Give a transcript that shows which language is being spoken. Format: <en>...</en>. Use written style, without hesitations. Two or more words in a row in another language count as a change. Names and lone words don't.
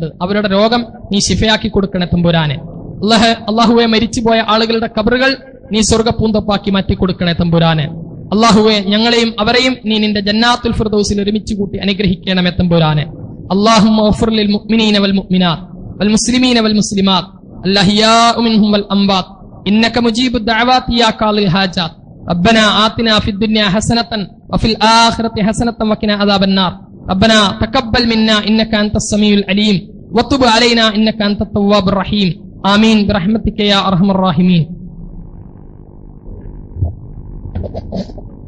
<ml>അവരുടെ രോഗം നീ ശിഫയാക്കി കൊടുക്കണേ തമ്പുരാനെ. അള്ളാഹുവെ, മരിച്ചുപോയ ആളുകളുടെ ഖബറുകൾ നീ സ്വർഗ്ഗപൂന്തപ്പാക്കി മാറ്റിക്കൊടുക്കണേ തമ്പുരാനെ. അള്ളാഹുവെ, ഞങ്ങളെയും അവരെയും നീ നിന്റെ ജന്നാത്തുൽ ഫിർദൗസിൽ ഒരുമിച്ച് കൂട്ടി അനുഗ്രഹിക്കണമേ തമ്പുരാനെ.</ml> <ar>اللهم اغفر للمؤمنين والمؤمنات والمسلمين والمسلمات الأحياء منهم والأموات إنك مجيب الدعوات يا قاضي الحاجات ربنا آتنا في الدنيا حسنة وفي الآخرة حسنة وقنا عذاب النار ربنا تقبل منا إنك أنت السميع العليم وتب علينا إنك أنت التواب الرحيم آمين برحمتك يا أرحم الراحمين.</ar>